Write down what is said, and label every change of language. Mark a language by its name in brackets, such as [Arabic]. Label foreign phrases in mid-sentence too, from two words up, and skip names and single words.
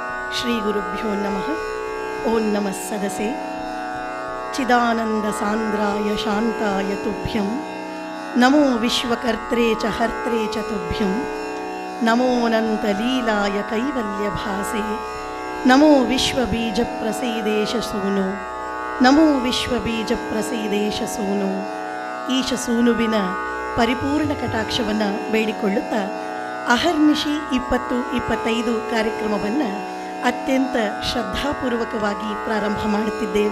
[Sanskrit] ಶ್ರೀ ಗುರುಭ್ಯೋ ನಮಃ. ಓಂ ನಮಃ ಸದಸೆ ಚಿದಾನಂದ ಸಾಂದ್ರಾಯ ಶಾಂತಾಯ ತುಭ್ಯಂ ನಮೋ ವಿಶ್ವಕರ್ತ್ರೇ ಚ ಹರ್ತ್ರೇ ಚ ತುಭ್ಯಂ ನಮೋನಂತ ಲೀಲಾಯ ಕೈವಲ್ಯ ಭಾಸೆ ನಮೋ ವಿಶ್ವಬೀಜ ಪ್ರಸೀದೇಶ ಸೂನು ನಮೋ ವಿಶ್ವಬೀಜ ಪ್ರಸೀದೇಶ ಸೂನು. [Kannada] ಈಶ ಸೂನುವಿನ ಪರಿಪೂರ್ಣ ಕಟಾಕ್ಷವನ್ನು ಬೇಡಿಕೊಳ್ಳುತ್ತಾ ಅಹರ್ನಿಶಿ 2025 ಕಾರ್ಯಕ್ರಮವನ್ನು ಅತ್ಯಂತ ಶ್ರದ್ಧಾಪೂರ್ವಕವಾಗಿ ಪ್ರಾರಂಭ ಮಾಡುತ್ತಿದ್ದೇವೆ.